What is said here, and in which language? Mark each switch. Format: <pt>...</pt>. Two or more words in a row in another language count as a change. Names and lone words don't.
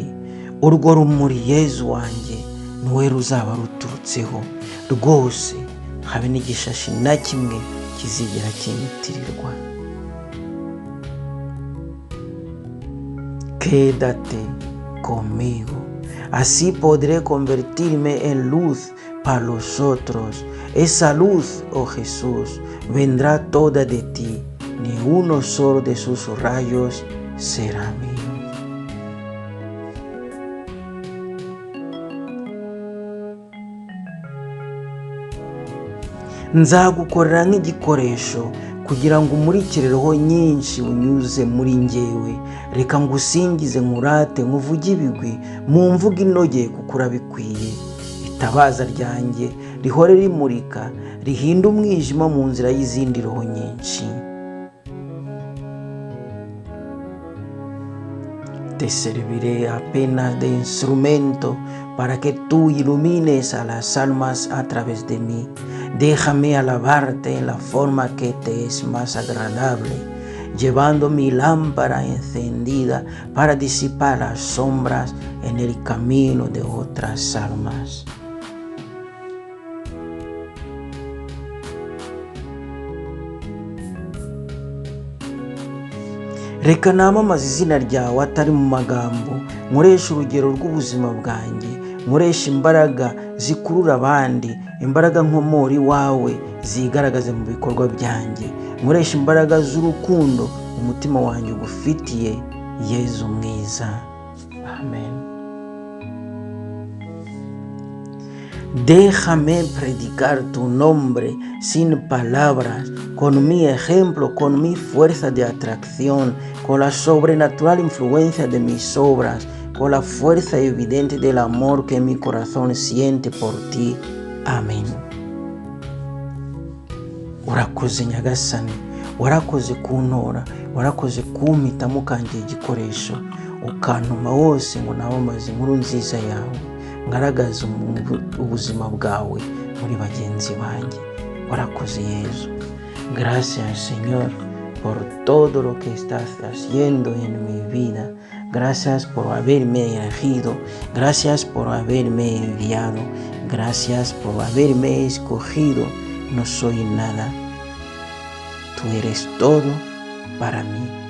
<rw>Urwo rumuri Yezu wanjye niwe ruzaba ruturutseho rwose, habe n'igishashi na kimwe kizigera kinyitirirwa.</rw> <es>Quédate conmigo, así podré convertirme en luz para los otros. Esa luz, oh Jesús, vendrá toda de ti, ni uno solo de sus rayos será mío.</es> <rw>Nzagukorera nk'igikoresho kugira ngo umurikire roho nyinshi unyuze muri njyewe. Reka ngusingize nkurate nkuvuge ibigwi mu mvugo inogeye kuko urabikwiye. Itabaza ryanjye rihore rimurika, rihinda umwijima mu nzira y'izindi roho nyinshi.</rw> <es>Te serviré apenas de instrumento para que tú ilumines a las almas a través de mí. Déjame alabarte en la forma que te es más agradable, llevando mi lámpara encendida para disipar las sombras en el camino de otras almas.</es> <rw>Reka namamaze izina ryawe atari mu magambo, nkoresha urugero rw'ubuzima bwanjye, nkoresha imbaraga zikurura abandi, imbaraga nkomora iwawe zigaragaze mu bikorwa byanjye, nkoresha imbaraga z'urukundo umutima wanjye ugufitiye, Yezu mwiza. Amen.</rw> <es>Déjame predicar tu nombre sin palabras, con mi ejemplo, con mi fuerza de atracción, con la sobrenatural influencia de mis obras, con la fuerza evidente del amor que mi corazón siente por ti. Amén.</es> <rw>Urakoze Nyagasani, warakoze kuntora, warakoze kumpitamo kanjye igikoresho, ukantuma wose ngo namamaze inkuru nziza yawe, ngaragaza ubuzima bwawe muri bagenzi banjye. Warakoze Yezu.</rw> <es>Gracias Señor por todo lo que estás haciendo en mi vida. Gracias por haberme elegido, gracias por haberme enviado, gracias por haberme escogido. No soy nada, tú eres todo para mí.</es>